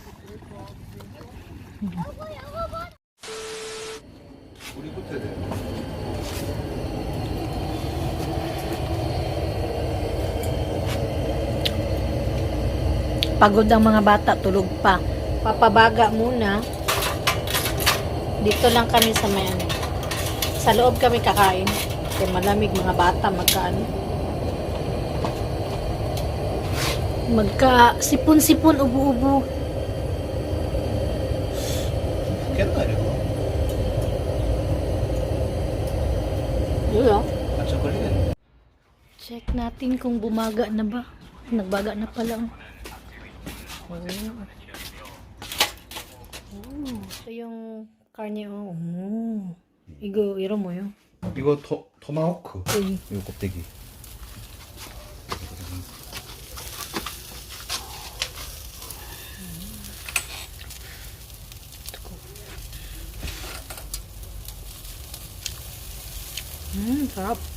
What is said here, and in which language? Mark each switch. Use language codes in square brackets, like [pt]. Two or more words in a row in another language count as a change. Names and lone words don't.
[tl] Pagod ang mga bata, tulog pa. Papabaga muna. Dito lang kami sa may ano. Sa loob kami kakain. Kasi malamig mga bata magkaano. Magka sipon-sipon, ubo-ubo. [ko] 깼다 이거. [tl] Yun oh. [ko] 맞춰 걸리네. [tl] Check natin kung bumaga na ba. Nagbaga na pala. Oh. Ito yung karne oh. [ko] 이거 이런 뭐요? 이거 토마호크. 네. 이거 껍데기. [tl] sarap.